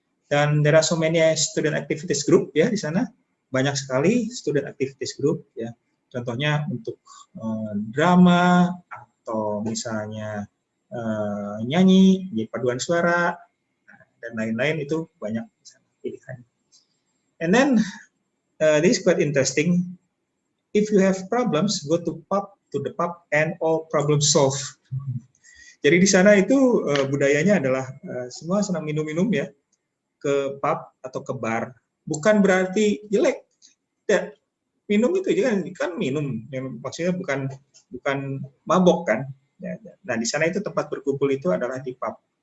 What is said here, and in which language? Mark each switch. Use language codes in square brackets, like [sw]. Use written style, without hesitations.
[en] Dan there are so many student activities group ya [id] di sana, banyak sekali [en] student activities group ya. [id] Contohnya untuk drama atau misalnya nyanyi, paduan suara dan lain-lain itu banyak pilihan. [en] And then this is quite interesting. If you have problems, go to the pub and all problems solved. [id] Jadi di sana itu budayanya adalah semua senang minum-minum ya, ke pub atau ke bar. Bukan berarti jelek. Ya, minum itu kan minum, maksudnya bukan mabok kan. Nah di sana itu tempat berkumpul itu adalah di pub.